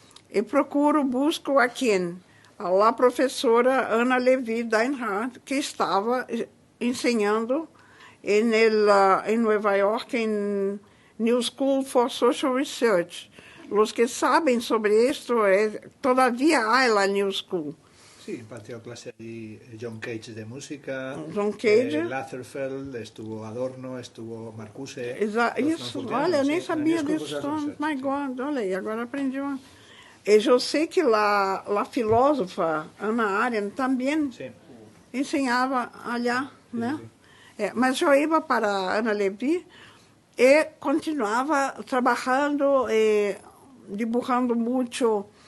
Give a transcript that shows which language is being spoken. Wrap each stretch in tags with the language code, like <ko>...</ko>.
<pt>E busco a quem? A professora Ana Levi Deinhardt, que estava ensinando em Nova York, em New School for Social Research. Os que sabem sobre isto, todavía há la New School.</pt> <es>Sí, impartió clase allí John Cage de música, John Cage. Lagerfeld, estuvo Adorno, estuvo Marcuse.</es> <pt>Isso, olha, eu nem sabia disso.</pt> <en>My God,</en> <pt>olha aí, agora aprendi uma... E eu sei que a filósofa Hannah Arendt também ensinava allá, né? Sim. Mas eu ia para Ana Levi e continuava trabalhando, dibujando muito.</pt>